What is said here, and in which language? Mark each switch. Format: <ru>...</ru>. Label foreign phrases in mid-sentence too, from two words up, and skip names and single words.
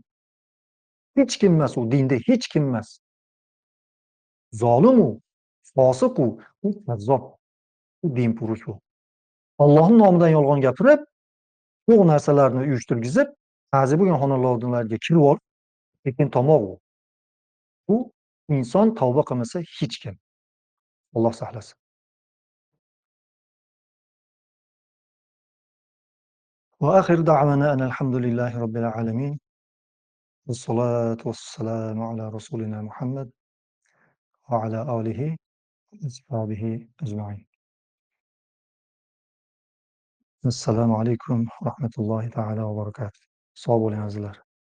<uz>Hech kim emas u, dinda hech kim emas. Zolim u, fosiq u kazzob, u dinpurush u. Allohning nomidan yolg'on gapirib, yo'q narsalarni uyushtirgizib, ta'zia bo'lgan xonadonlarga kirib olib, lekin tomoq u. Bu inson tavba qilmasa hech kim. Alloh saqlasin.</uz> <ar>وآخر دعوانا أن الحمد لله رب العالمين والصلاة والسلام على رسولنا محمد وعلى آله وأصحابه أجمعين. السلام عليكم ورحمة الله تعالى وبركاته.</ar> <uz>Sog' bo'ling azizlar.</uz>